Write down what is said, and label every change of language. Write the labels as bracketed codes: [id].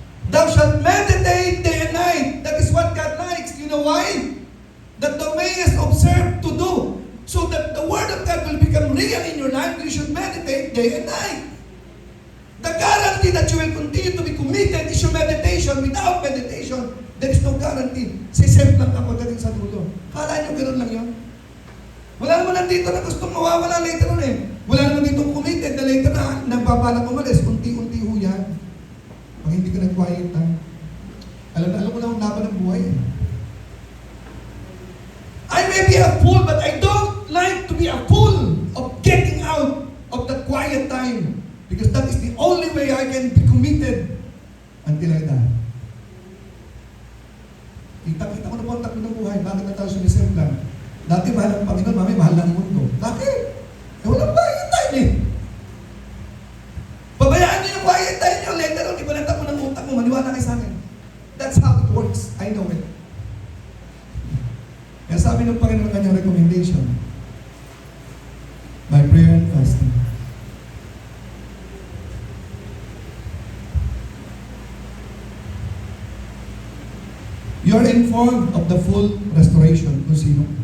[en] Thou shalt meditate day and night. That is what God likes. You know why? That thou mayest observe to do. So that the Word of God will become real in your life, you should meditate day and night. The guarantee that you will continue to be committed is your meditation. Without meditation, there is no guarantee. [tl] Sisip lang ako dating sa dulo. Kala nyo gano'n lang yun? Wala naman nandito na gustong mawawala [en] later on [tl] eh. Wala naman dito committed na later na nagbabalak umalis. Unti-unti ho yan. Pag hindi ka nag-quiet time. Alam ko na ang laban ng buhay eh. [en] I may be a fool, but I don't like to be a fool of getting out of the quiet time. Because that is the only way I can be committed until I die. [tl] Kita ko na po ang takbo ng buhay. Bakit na tayo sumisemplan? Dati mahal ang Panginoon, mami, mahal ang mundo. Bakit? Walang quiet time eh. Pabayaan niyo yung quiet time niyo. [en] Later on, [tl] iba ng takbo ng utak mo. Maniwala kayo sa akin. [en] That's how it works. I know it. [tl] Kaya sabi ng Panginoon kanyang recommendation, [en] by prayer and fasting. You are informed of the full restoration [tl] kung sino.